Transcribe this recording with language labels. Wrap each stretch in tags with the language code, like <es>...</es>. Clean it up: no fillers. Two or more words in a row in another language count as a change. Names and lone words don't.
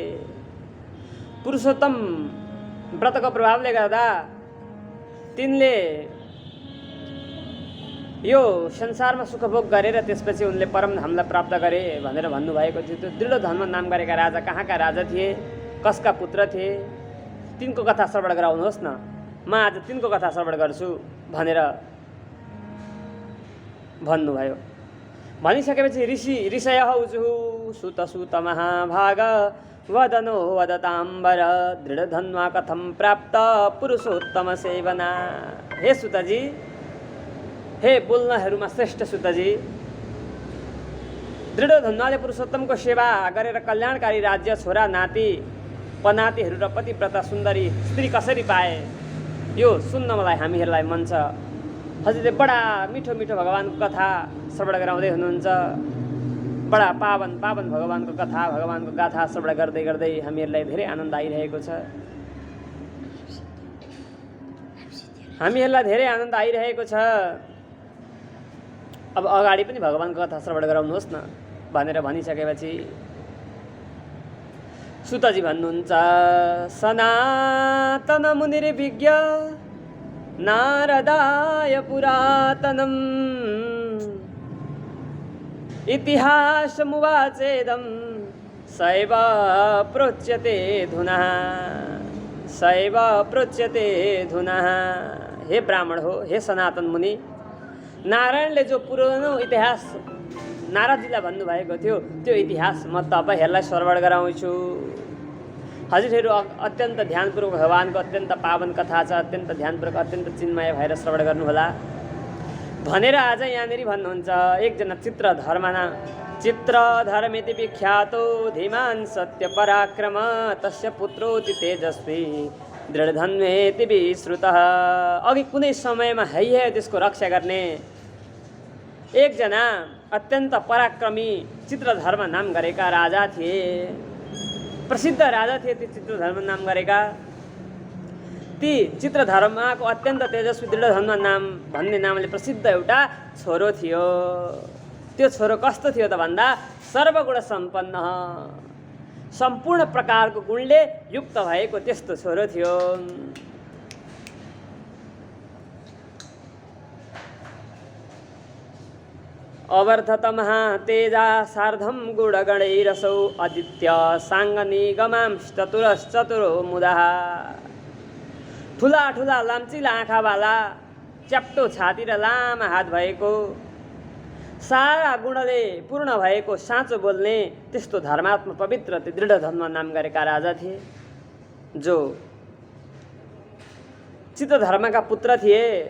<ne>पुरुषोत्तम व्रतको प्रभावले गर्दा तिनले यो संसारमा सुखभोग गरेर त्यसपछि उनले परमधामलाई प्राप्त गरे भनेर भन्नुभएको थियो। त्यो दृढधन्वा नाम गरेका राजा कहाँका राजा थिए, कसका पुत्र थिए, तिनको कथा श्रवण गराउनुहोस् न, म आज तिनको कथा श्रवण गर्छु भनेर भन्नुभयो।</ne> <sa>भनिसकेपछि ऋषयः उजुः सुत सुत महाभाग वदनो वदताम्बर दृढधन्वा कथं प्राप्त पुरुषोत्तम सेवना।</sa> <ne>हे सुतजी, हे बोल्नहरूमा श्रेष्ठ सुतजी, दृढधन्वाले पुरुषोत्तमको सेवा गरेर कल्याणकारी राज्य, छोरा नाति पनातिहरू र पतिव्रता सुन्दरी स्त्री कसरी पाए, यो सुन्न मलाई हामीहरूलाई मन छ। हजुरले बडा मिठो मिठो भगवानको कथा श्रवण गराउँदै हुनुहुन्छ। बडा पावन पावन भगवानको कथा, भगवानको गाथा श्रवण गर्दै गर्दै हामीहरूलाई धेरै आनन्द आइरहेको छ। हामीहरूलाई धेरै आनन्द आइरहेको छ। अब अगाडि पनि भगवानको कथा श्रवण गराउनुहोस् न भनेर भनिसकेपछि सुतजी भन्नुहुन्छ,</ne> <sa>सनातन मुनिर्विज्ञ नारदाय पुरातनम् इतिहासमुवाचेदं सैव प्रोच्यते धुनः सैव प्रोच्यते धुनः।</sa> <ne>हे ब्राह्मण हो, हे सनातन मुनि, नारायणले जो पुरानो इतिहास नारदजीलाई भन्नुभएको थियो त्यो इतिहास म तपाईँहरूलाई श्रवण गराउँछु। हजुरहरू अत्यन्त ध्यानपूर्वक भगवानको अत्यन्त पावन कथा छ, अत्यन्त ध्यानपूर्वक अत्यन्त चिन्मय भएर श्रवण गर्नुहोला भनेर आज यहाँनिर भन्नुहुन्छ।</ne> <sa>एकजना चित्रधर्मेति विख्यातो धीमान् सत्य पराक्रम तस्य पुत्रोति तेजस्वी दृढधन्वेति विश्रुतः।</sa> <ne>अघि कुनै समयमा है त्यसको रक्षा गर्ने एकजना अत्यन्त पराक्रमी चित्रधर्म नाम गरेका राजा थिए, प्रसिद्ध राजा थिए। ती चित्रधर्म नाम गरेका ती चित्रधर्माको अत्यन्त तेजस्वी दृढधर्म नाम भन्ने नामले प्रसिद्ध एउटा छोरो थियो। त्यो छोरो कस्तो थियो त भन्दा सर्वगुण सम्पन्न, सम्पूर्ण प्रकारको गुणले युक्त भएको त्यस्तो छोरो थियो।</ne> <sa>अवर्धतमः तेजा सार्धं गुणगणैरसौ आदित्य साङ्गनिगमांश्चतुरश्चतुरो मुदः।</sa> <ne>ठुला ठुला लाम्चिला आँखावाला, च्याप्टो छाती र लामा हात भएको, सारा गुणले पूर्ण भएको, साँचो बोल्ने त्यस्तो धर्मात्मा पवित्र दृढ धर्म नाम गरेका राजा थिए, जो चित्रधर्मका पुत्र थिए।</ne>